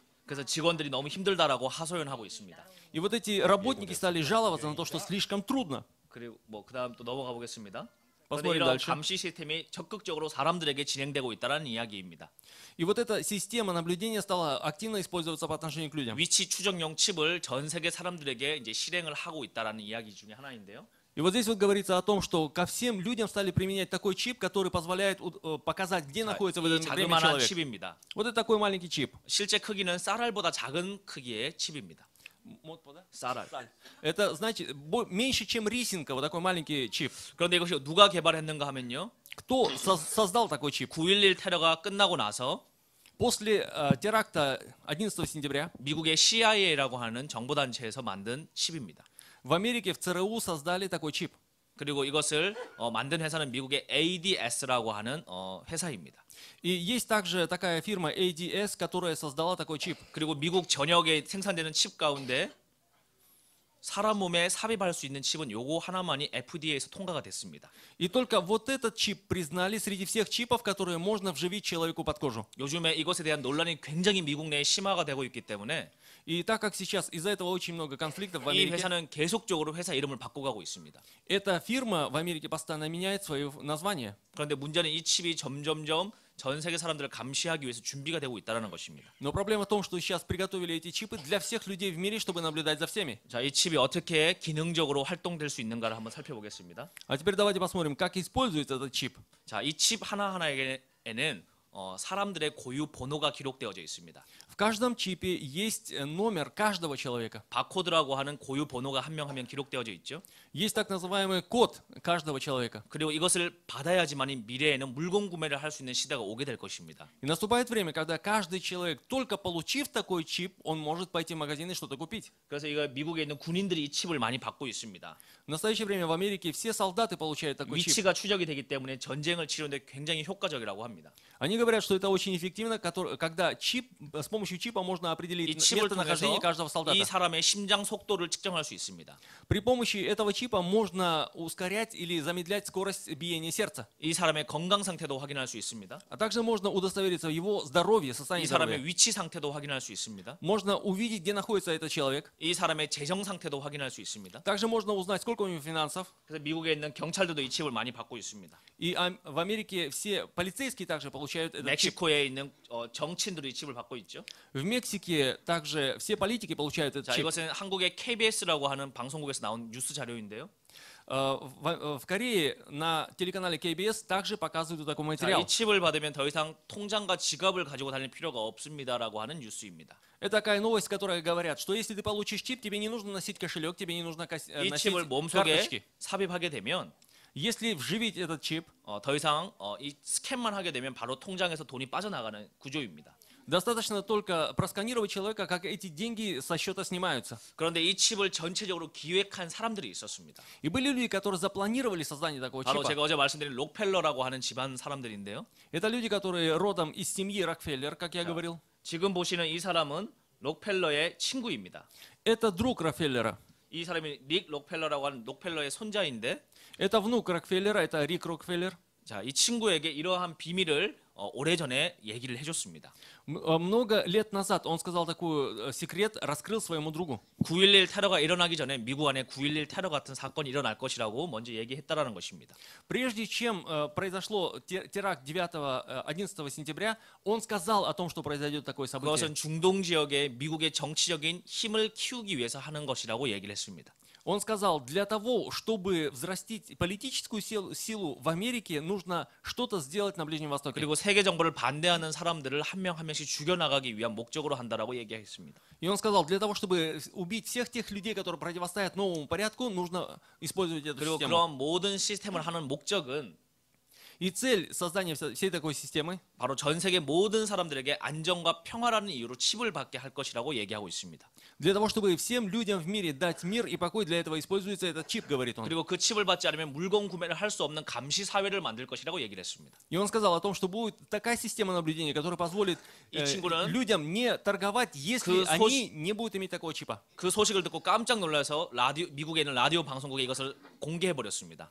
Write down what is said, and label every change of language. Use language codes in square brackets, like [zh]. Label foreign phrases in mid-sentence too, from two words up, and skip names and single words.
[ko] 그래서 직원들이 너무 힘들다라고 하소연하고 있습니다. [ru] И вот эти работники стали жаловаться на то, что слишком трудно. [ko] 그리고 그다음 또 넘어가 보겠습니다. 그런데 [ru] Посмотрим [ko] 이런 [ru] дальше. [ko] 감시 시스템이 적극적으로 사람들에게 진행되고 있다는 이야기입니다. [ru] И вот эта система наблюдения стала активно использоваться по отношению к людям. [ko] 위치 추적용 칩을 전 세계 사람들에게 이제 실행을 하고 있다라는 이야기 중에 하나인데요. [ru] И вот здесь вот говорится о том, что ко всем людям стали применять такой чип, который позволяет показать, где находится в [ko] 이 [ru] это время [ko] 자그마한 [ru] человек. [ko] 칩입니다. [ru] Вот это такой маленький чип. [ko] 실제 크기는 쌀알보다 작은 크기의 칩입니다. 쌀알. [ru] Это значит меньше, чем рисинка, вот такой маленький чип. [ko] 그런데 이것이 누가 개발했는가 하면요. [ru] Кто создал такой чип? [ko] 9.11 테러가 끝나고 나서 [ru] После теракта 11 сентября [ko] 미국의 CIA라고 하는 정보단체에서 만든 칩입니다. [ru] в Америке в ЦРУ создали такой чип. [ko] 그리고 이것을 만든 회사는 미국의 ADS라고 하는 회사입니다. [ru] И есть также такая фирма ADS, которая создала такой чип. [ko] 그리고 미국 전역에 생산되는 칩 가운데 사람 몸에 삽입할 수 있는 칩은 요거 하나만이 FDA에서 통과가 됐습니다. [ru] И только вот этот чип признали среди всех чипов, которые можно вживить человеку под кожу. [ko] 요즘에 이것에 대한 논란이 굉장히 미국 내에 심화가 되고 있기 때문에 [ru] И так как сейчас из-за этого очень много конфликтов в [ko] 이 [ru] Америке, [ko] 회사는 계속적으로 회사 이름을 바꿔가고 있습니다. [ru] эта фирма в Америке постоянно меняет свое название. [ko] 그런데 문제는 이 칩이 점점점 전 세계 사람들을 감시하기 위해서 준비가 되고 있다는 것입니다. [ru] Но проблема в том, что сейчас приготовили эти чипы для всех людей в мире, чтобы наблюдать за всеми. [ko] 자, 이 칩이 어떻게 기능적으로 활동될 수 있는가를 한번 살펴보겠습니다. [ru] А теперь давайте посмотрим, как используется этот чип. [ko] 자, 이 칩 하나하나에는 사람들의 고유 번호가 기록되어져 있습니다. [ru] В каждом чипе есть номер каждого человека. [ko] 바코드라고 하는 고유 번호가 한 명 한 명 기록되어져 있죠. [ru] Есть так называемый код каждого человека. [ko] 그리고 이것을 받아야지만 미래에는 물건 구매를 할 수 있는 시대가 오게 될 것입니다. [ru] И наступает время, когда каждый человек, только получив такой чип, он может пойти в магазин и что-то купить. [ko] 그래서 이거 미국에 있는 군인들이 이 칩을 많이 받고 있습니다. [ru] В настоящее время в Америке все солдаты получают такой чип. [ko] 위치가 추적이 되기 때문에 전쟁을 치르는데 굉장히 효과적이라고 합니다. [ru] Они говорят, что это очень эффективно, когда с помощью чипа можно [ko] 이 [ru] определить [ko] 칩을 [ru] местонахождение [ko] 통해서 [ru] каждого [ko] 이 [ru] солдата. [ko] 사람의 심장 속도를 측정할 수 있습니다. [ru] При помощи этого чипа можно ускорять или замедлять скорость биения сердца. [ko] 이 사람의 건강 상태도 확인할 수 있습니다. [ru] А также можно удостовериться в его здоровье, [ko] 이 [ru] состоянии [ko] 사람의 [ru] здоровья. [ko] 위치 상태도 확인할 수 있습니다. [ru] Можно увидеть, где находится этот человек. [ko] 이 사람의 재정 상태도 확인할 수 있습니다. [ru] Также можно узнать, сколько у него финансов. [ko] 그래서 미국에 있는 경찰들도 이 칩을 많이 받고 있습니다. [ru] И в Америке все полицейские также получают этот чип. [ko] 멕시코에 있는 정치인들이 이 칩을 받고 있죠. [ru] В Мексике также все политики получают этот [ko] 자, [ru] чип. [ko] 이것은 한국의 KBS라고 하는 방송국에서 나온 뉴스 자료인데요. [ru] В Корее на телеканале KBS также показывают такой [ko] 자, [ru] материал. [ko] 이 칩을 받으면 더 이상 통장과 지갑을 가지고 다닐 필요가 없습니다라고 하는 뉴스입니다. [ru] Это такая новость, которая говорят, что если ты получишь чип, тебе не нужно носить кошелек, тебе не нужно [ko] 이 [ru] носить [ko] 칩을 몸속에 [ru] карточки. [ko] 삽입하게 되면 [ru] Если вживить этот чип, [ko] 더 이상 이 스캔만 하게 되면 바로 통장에서 돈이 빠져나가는 구조입니다. [ru] достаточно только просканировать человека, как эти деньги со счета снимаются. [ko] 그런데 이 칩을 전체적으로 기획한 사람들이 있었습니다. [ru] И были люди, которые запланировали создание такого [ko] 바로 [ru] чипа. [ko] 제가 어제 말씀드린 록펠러라고 하는 집안 사람들인데요. [ru] Это люди, которые родом из семьи Рокфеллер, как я говорил. [ko] 지금 보시는 이 사람은 록펠러의 친구입니다. [ru] Это друг Рокфеллера. [ko] 이 사람이 릭 록펠러라고 하는 록펠러의 손자인데, [ru] Это внук Рокфеллера, это Рик Рокфеллер. [ko] 자, 이 친구에게 이러한 비밀을 오래전에 얘기를 해줬습니다. [ru] Много лет назад он сказал такой секрет, раскрыл своему другу. [ko] 9.11 테러가 일어나기 전에 미국 안에 9.11 테러 같은 사건이 일어날 것이라고 먼저 얘기했다라는 것입니다. [ru] Прежде чем произошло теракт 11 сентября, он сказал о том, что произойдет такое событие. [ko] 그것은 중동 지역에 미국의 정치적인 힘을 키우기 위해서 하는 것이라고 얘기를 했습니다. [ru] Он сказал, для того, чтобы взрастить политическую силу в Америке, нужно что-то сделать на Ближнем Востоке. [ko] 그리고 세계 정부를 반대하는 사람들을 한 명 한 명씩 죽여나가기 위한 목적으로 한다라고 얘기했습니다. [ru] И он сказал, для того, чтобы убить всех тех людей, которые противостоят новому порядку, нужно использовать эту [ko] 그리고 [ru] систему. [ko] 그런 모든 시스템을 하는 목적은 [ru] И цель создания всей такой системы [ko] 바로 전 세계 모든 사람들에게 안정과 평화라는 이유로 칩을 받게 할 것이라고 얘기하고 있습니다. [ru] для того, чтобы всем людям в мире дать мир и покой, для этого используется этот чип, говорит он. [ko] 그리고 그 칩을 받지 않으면 물건 구매를 할 수 없는 감시 사회를 만들 것이라고 얘기를 했습니다. [ru] И он сказал о том, что будет такая система наблюдения, которая позволит [ko] 이 친구는 [ru] людям не торговать, если они не будут иметь такого чипа. [ko] 그 소식을 듣고 깜짝 놀라서 미국에 있는 라디오 방송국에 이것을 공개해 버렸습니다.